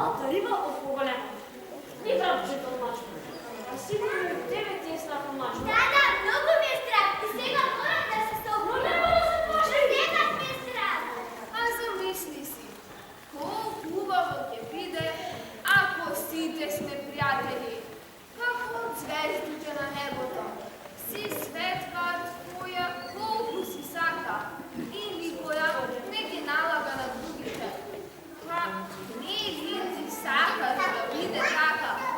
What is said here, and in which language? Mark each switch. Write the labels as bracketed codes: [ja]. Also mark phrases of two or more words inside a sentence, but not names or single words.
[bg] Рива от по-голема. И врабчето от мачка. А сигурно и тебе ти е страх от мачка. Да, много ми е страх. И сега морам да се съобразя. Няма да се може. Сега ми е страх. А замисли си, [mk] хубаво ќе биде, ако сите сме пријатели, како звездите на небото. Си светка твоја колку си сака и никоја не ги налага на другите. Па не ти сакаш да биде така.